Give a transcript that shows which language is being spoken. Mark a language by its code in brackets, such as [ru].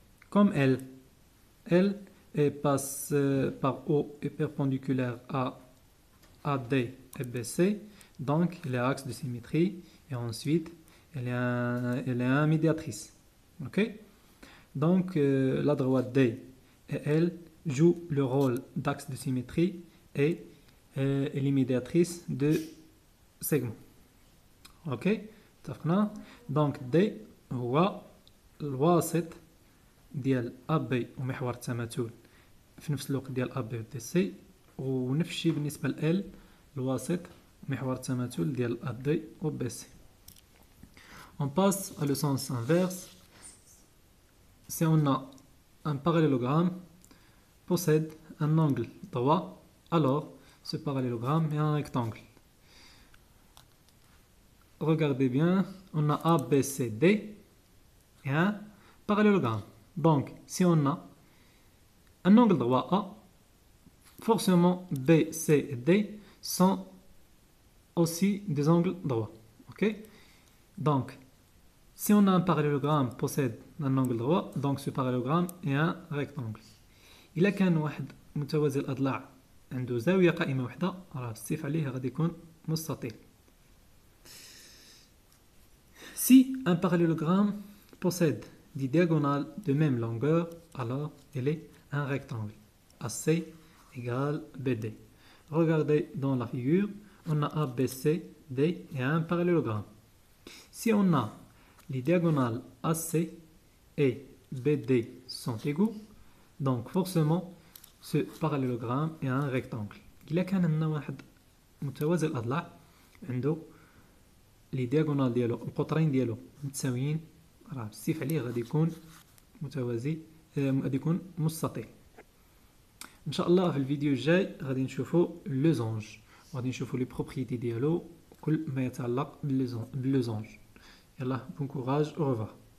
[fr] Comme elle passe par O et perpendiculaire à AD et BC, donc elle est axe de symétrie et ensuite elle est un médiatrice. Ok? Donc, la droite D et elle joue le rôle d'axe de symétrie et elle est médiatrice de segments. [ar] Ok, اتفقنا. [fr] Donc [ar] D هو الواسط ديال AB ومحور التماثل في نفس الوقت ديال AB و DC، ونفس الشيء بالنسبة ل L الواسط محور التماثل ديال AD و BC. [fr] On passe à le sens inverse. Si on a un parallélogramme possède un angle droit, alors ce parallélogramme est un rectangle. Regardez bien, on a A, B, C, D et un parallélogramme. Donc, si on a un angle droit A, forcément B, C et D sont aussi des angles droits. Ok? Donc, si on a un parallélogramme possède un angle droit, donc ce parallélogramme est un rectangle. [ar] إلا كان واحد متوازي الأضلاع عنده زاوية قائمة واحدة، راه الصف عليه غادي يكون مستطيل. [fr] Si un parallélogramme possède des diagonales de même longueur, alors il est un rectangle. AC égale BD. Regardez dans la figure, on a ABC, D et un parallélogramme. Si on a les diagonales AC et BD sont égaux, donc forcément ce parallélogramme est un rectangle. [ar] إلا كان عندنا واحد متوازي الأضلاع عنده لي دياغونال ديالو القطرين ديالو متساويين، راه السيف عليه غادي يكون متوازي، غادي يكون مستطيل. ان شاء الله في الفيديو الجاي غادي نشوفوا لو زونج، غادي نشوفوا لي بروبريتي ديالو كل ما يتعلق باللوزونج. يلا [fr] بون كوراج، او ريفوار.